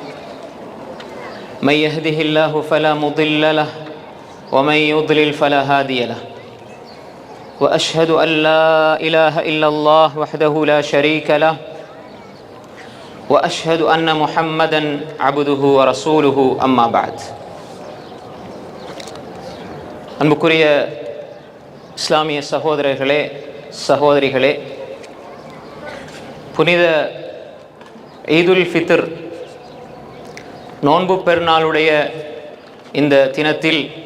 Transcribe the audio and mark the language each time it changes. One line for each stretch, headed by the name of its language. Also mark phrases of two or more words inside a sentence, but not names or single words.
Arabic: من يهده الله فلا مضل له ومن يضلل فلا هادي له. وأشهد أن لا إله إلا الله وحده لا شريك له وأشهد أن محمدًا عبده ورسوله أما بعد.
Tamil: அன்புக்குரிய இஸ்லாமிய சகோதரர்களே சகோதரிகளே, புனித ஈதுல் ஃபித்ர் நோன்பு பெருநாளுடைய இந்த தினத்தில்